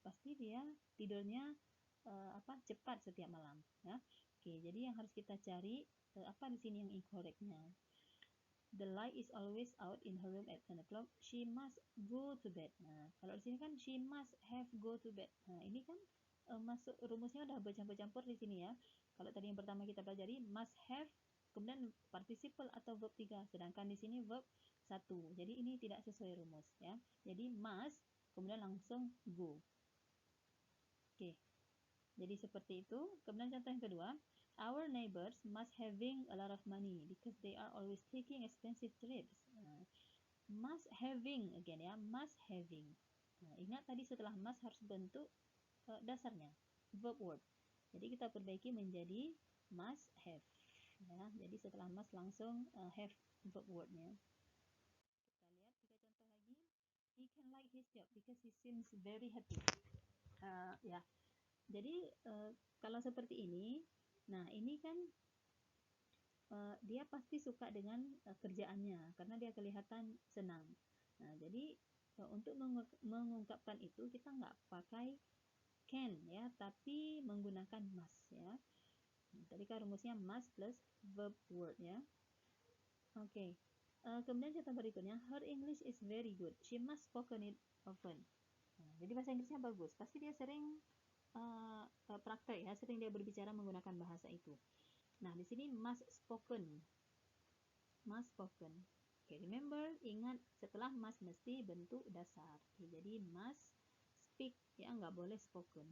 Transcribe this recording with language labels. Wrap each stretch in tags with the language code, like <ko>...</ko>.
<id>Pasti dia tidurnya cepat setiap malam, ya. Oke, jadi yang harus kita cari apa di sini yang incorrectnya.</id> <en>The light is always out in her room at 10 o'clock. She must go to bed.</en> <id>Nah, kalau di sini kan</id> <en>she must have go to bed.</en> <id>Nah, ini kan masuk rumusnya udah bercampur-campur di sini ya. Kalau tadi yang pertama kita pelajari must have, kemudian participle atau verb 3, sedangkan di sini verb 1. Jadi ini tidak sesuai rumus ya. Jadi must kemudian langsung go. Oke. Jadi seperti itu. Kemudian contoh yang kedua,</id> <en>our neighbors must having a lot of money because they are always taking expensive trips. Must having again ya, must having.</en> <id>Nah, ingat tadi setelah must harus bentuk dasarnya, verb word. Jadi kita perbaiki menjadi must have. Ya, jadi setelah must langsung have verb wordnya. Kita lihat 3 contoh lagi.</id> <en>He can like his job because he seems very happy.</en> <id>Ya, jadi kalau seperti ini, nah ini kan dia pasti suka dengan kerjaannya karena dia kelihatan senang. Nah, jadi untuk mengungkapkan itu kita nggak pakai can ya, tapi menggunakan must ya. Tadi kan rumusnya must plus verb word ya. Oke. Kemudian contoh berikutnya,</id> <en>her English is very good. She must spoken it often.</en> <id>Nah, jadi bahasa Inggrisnya bagus. Pasti dia sering praktek ya, sering dia berbicara menggunakan bahasa itu. Nah, di sini must spoken. Must spoken. Oke, remember, ingat setelah must mesti bentuk dasar. Oke, jadi must speak ya, nggak boleh spoken.</id>